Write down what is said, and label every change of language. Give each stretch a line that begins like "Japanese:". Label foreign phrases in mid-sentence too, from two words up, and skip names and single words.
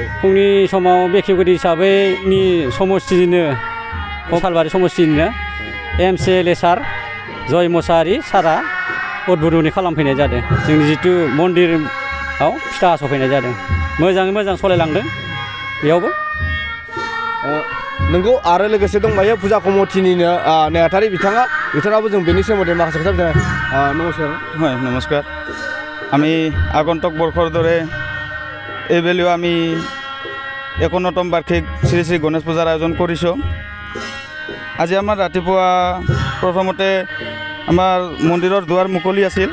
Bodo: फुंनि समाव बेखेवगिरि हिसाबै समष्टिनिनो सालबारि समष्टिनिनो एमसिएलए सार जय मुसाहारि सारा उद्बोधन खालामफैनाय जादों। जोंनि जितु मन्दिराव फिथा सफैनाय जादों। मोजाङै मोजां सलायलांदों बेयावबो। नोंगौ आरो लोगोसे दंबायो फुजा कमिटिनिनो नेहाथारि बिथाङाबो जों बेनि सोमोन्दै माखासे खोथा नमस्कार।
Assamese: হয় নমস্কাৰ। আমি আগন্তুক বৰ্ষৰ দৰে এইবেলিও আমি 51তম বাৰ্ষিক শ্ৰী শ্ৰী গণেশ পূজাৰ আয়োজন কৰিছোঁ। আজি আমাৰ ৰাতিপুৱা প্ৰথমতে আমাৰ মন্দিৰৰ দুৱাৰ মুকলি আছিল।